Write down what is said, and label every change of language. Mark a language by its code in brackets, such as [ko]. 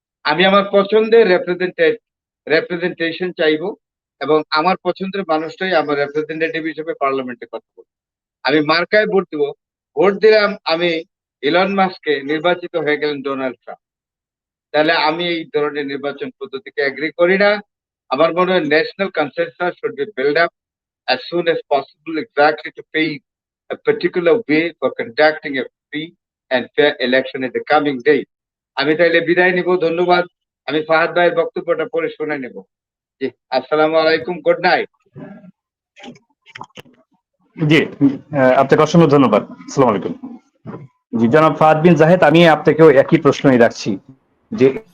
[bn] আমি আমার পছন্দের রেপ্রেজেন্টেশন চাইবো, এবং আমার পছন্দের মানুষটাই আমার রেপ্রেজেন্টেটিভ হিসেবে পার্লামেন্টে কথা বলবো। আমি মার্কায় ভোট দিব। ভোট দিলাম আমি ইলন মাস্ককে, নির্বাচিত হয়ে গেলেন ডোনাল্ড ট্রাম্প। তাহলে আমি এই ধরনের নির্বাচন পদ্ধতিকে এগ্রি করি না। আমার মনে হয় [en] National consensus should be build up as soon as possible, exactly to pave a particular way for conducting a free and fair election in the coming days. [bn] আমি তাইলে বিদায় নিব, ধন্যবাদ। আমি ফাহাদ ভাইয়ের বক্তব্যটা পরে শুনে নেব। জি, আসসালামু আলাইকুম, [en] Good night. [bn] জি, আপনাকে অসংখ্য ধন্যবাদ। আসসালামু আলাইকুম। জি, জনাব ফাহাদ বিন জাহেদ, আমি আপনাকেও একই প্রশ্নই রাখছি যে